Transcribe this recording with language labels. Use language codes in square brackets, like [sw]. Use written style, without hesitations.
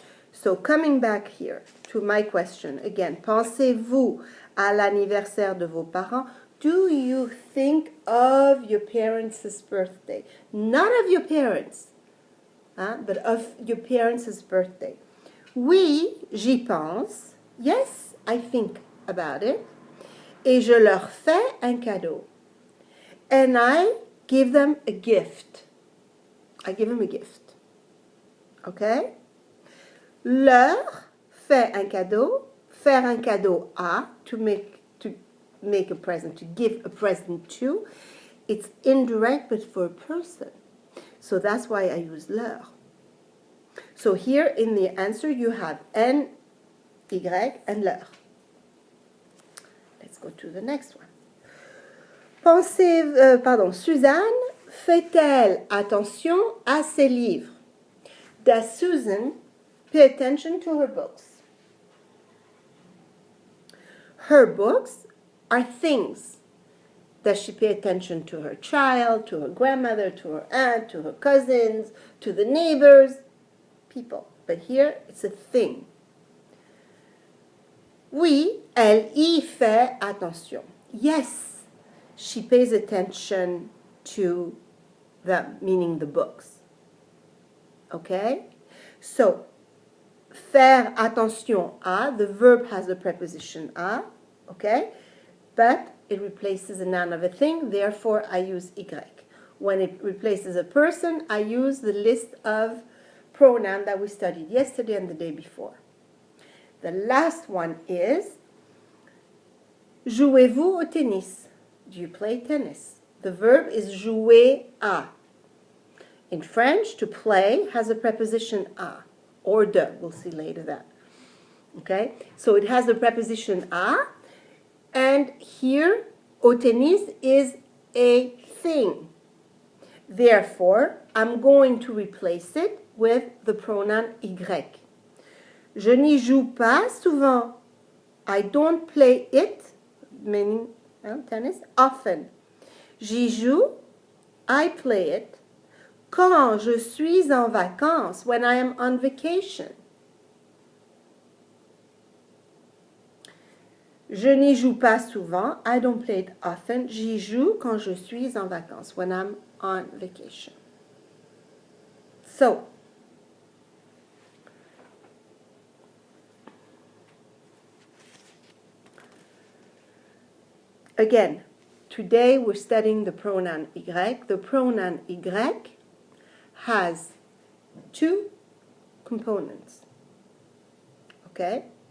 [en] So, coming back here to my question, again, [fr] pensez-vous à l'anniversaire de vos parents? [en] Do you think of your parents' birthday? Not of your parents, but of your parents' birthday. [fr] Oui, j'y pense. [en] Yes, I think about it. [fr] Et je leur fais un cadeau. [en] And I give them a gift. I give them a gift. Okay? [fr] Leur fait un cadeau. Faire un cadeau à, [en] to make a present, to give a present to. It's indirect, but for a person. So that's why I use leur. So here in the answer, you have N, Y, and leur. Let's go to the next one. [fr] Suzanne fait-elle attention à ses livres? [en] Does Susan pay attention to her books? Her books are things. Does she pay attention to her child, to her grandmother, to her aunt, to her cousins, to the neighbors? People. But here it's a thing. [fr] Oui, elle y fait attention. [en] Yes, she pays attention to them, meaning the books. Okay? So, faire attention à, the verb has the preposition à, okay? But it replaces a noun of a thing, therefore I use y. When it replaces a person, I use the list of pronouns that we studied yesterday and the day before. The last one is, [fr] jouez-vous au tennis? [en] Do you play tennis? The verb is jouer à. In French, to play has a preposition à, or de. We'll see later that. Okay? So it has the preposition à, and here, au tennis is a thing. Therefore, I'm going to replace it with the pronoun y. [fr] Je n'y joue pas souvent. [en] I don't play it, meaning tennis, often. [fr] J'y joue, [en] I play it, [fr] quand je suis en vacances, [en] when I am on vacation. [fr] Je n'y joue pas souvent. [en] I don't play it often. [fr] J'y joue quand je suis en vacances, [en] when I'm on vacation. So, again, today we're studying the pronoun y. The pronoun y has two components. Okay?